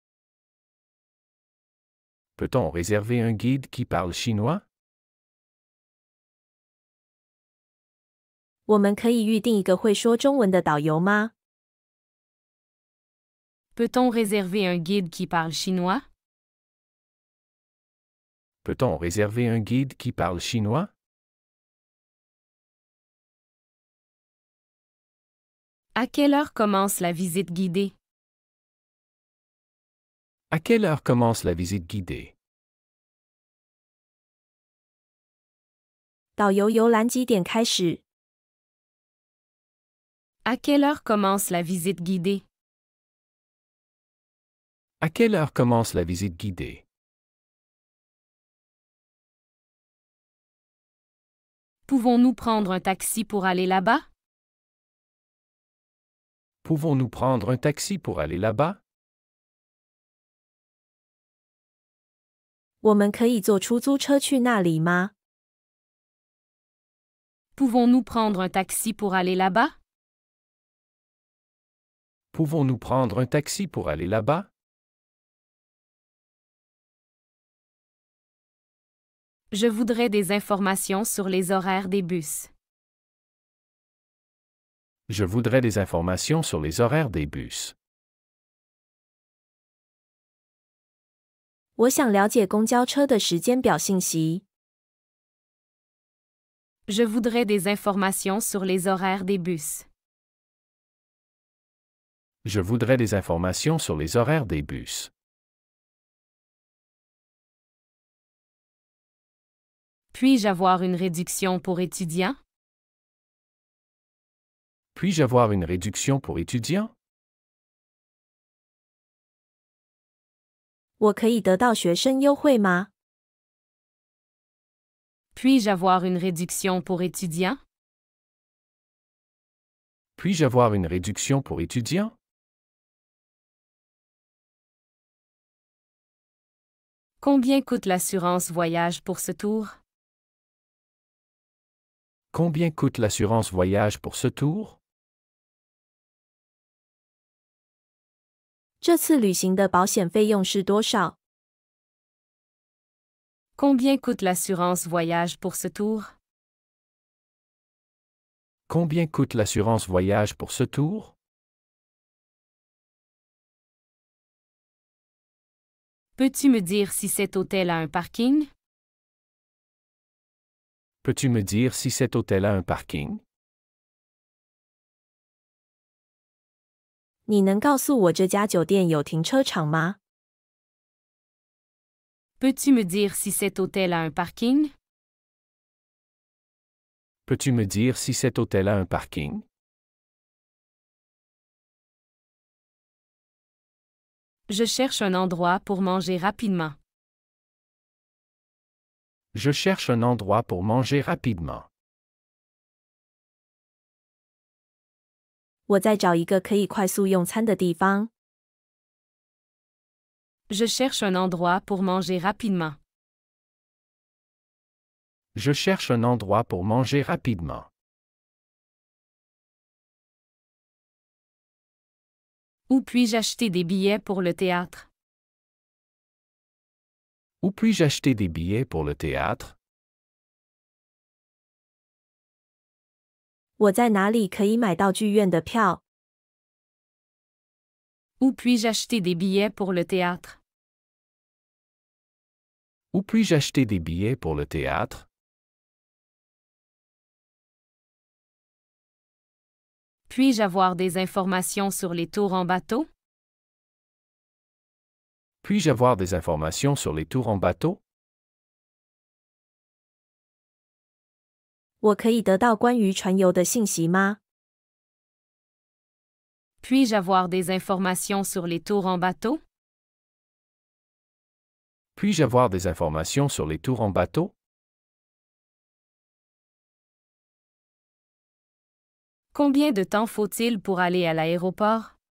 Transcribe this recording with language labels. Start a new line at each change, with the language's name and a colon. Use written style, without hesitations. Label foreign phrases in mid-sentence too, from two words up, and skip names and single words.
French: Peut-on réserver un guide qui parle chinois?
Chinese: 我们可以预定一个会说中文的导游吗？
French: Peut-on réserver un guide qui parle chinois? Peut-on réserver un guide qui parle chinois? À quelle heure commence la visite guidée? À quelle heure commence la visite guidée?
Chinese: 导游游览几点开始？
French: À quelle heure commence la visite guidée? À quelle heure commence la visite guidée? Pouvons-nous prendre un taxi pour aller là-bas? Pouvons-nous prendre un taxi pour aller là-bas?
Chinese: 我们可以坐出租车去那里吗？
French: Pouvons-nous prendre un taxi pour aller là-bas? Pouvons-nous prendre un taxi pour aller là-bas? Je voudrais des informations sur les horaires des bus. Je voudrais des informations sur les horaires des bus.
Chinese: 我想了解公交车的时间表信息。
French: Je voudrais des informations sur les horaires des bus. Je voudrais des informations sur les horaires des bus. Puis-je avoir une réduction pour étudiants? Puis-je avoir une réduction pour étudiants?
Chinese: 我可以得到学生优惠吗？
French: Puis-je avoir une réduction pour étudiants? Puis-je avoir une réduction pour étudiants? Combien coûte l'assurance voyage pour ce tour? Combien coûte l'assurance voyage pour ce tour?
Chinese: 这次旅行的保险费用是多少？
French: Combien coûte l'assurance voyage pour ce tour? Combien coûte l'assurance voyage pour ce tour? Peux-tu me dire si cet hôtel a un parking? Peux-tu me dire si cet hôtel a un parking?
Chinese: 你能告诉我这家酒店有停车场吗？
French: Peux-tu me dire si cet hôtel a un parking? Peux-tu me dire si cet hôtel a un parking? Je cherche un endroit pour manger rapidement. Je cherche un endroit pour manger rapidement.
Chinese: 我在找一个可以快速用餐的地方。
French: Je cherche un endroit pour manger rapidement. Je cherche un endroit pour manger rapidement. Où puis-je acheter des billets pour le théâtre? Où puis-je acheter des billets pour le théâtre?
Chinese: 我在哪里可以买到剧院的票？
French: Où puis-je acheter des billets pour le théâtre? Où puis-je acheter des billets pour le théâtre? Puis-je avoir des informations sur les tours en bateau? Puis-je avoir des informations sur les tours en bateau?
Chinese: 我可以得到关于船游的信息吗？
French: Puis-je avoir des informations sur les tours en bateau? Puis-je avoir des informations sur les tours en bateau? Combien de temps faut-il pour aller à l'aéroport?